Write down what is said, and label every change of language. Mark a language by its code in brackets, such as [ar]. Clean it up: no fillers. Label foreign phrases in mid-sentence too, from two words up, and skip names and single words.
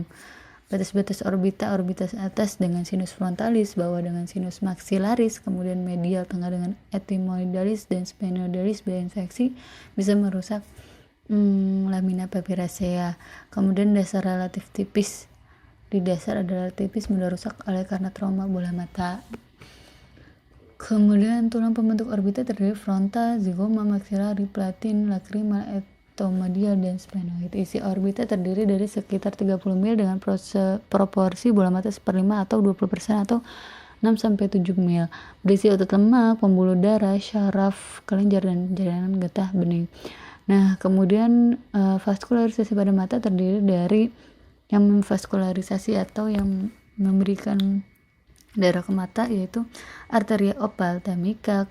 [id] Batas-batas orbita atas dengan [la] sinus frontalis, [id] bawah dengan [la] sinus maxillaris, [id] kemudian medial tengah dengan ethmoidalis dan sphenoidalis. Infeksi bisa merusak [la] lamina papiracea. [id] Kemudian dasar relatif tipis, di dasar ada tipis mudah rusak oleh karena trauma bola mata. Kemudian tulang pembentuk orbita terdiri frontal, zygoma, maxillary, platin, lacrimal, medial dan sphenoid. Isi orbita terdiri dari sekitar 30 mil dengan proporsi bola mata 1/5 atau 20% atau 6-7 mil. Berisi otot lemak, pembuluh darah, syaraf, kelenjar, dan jaringan getah bening. Nah, kemudian vaskularisasi pada mata terdiri dari yang memvaskularisasi atau yang memberikan darah ke mata, yaitu [la] arteria ophthalmica.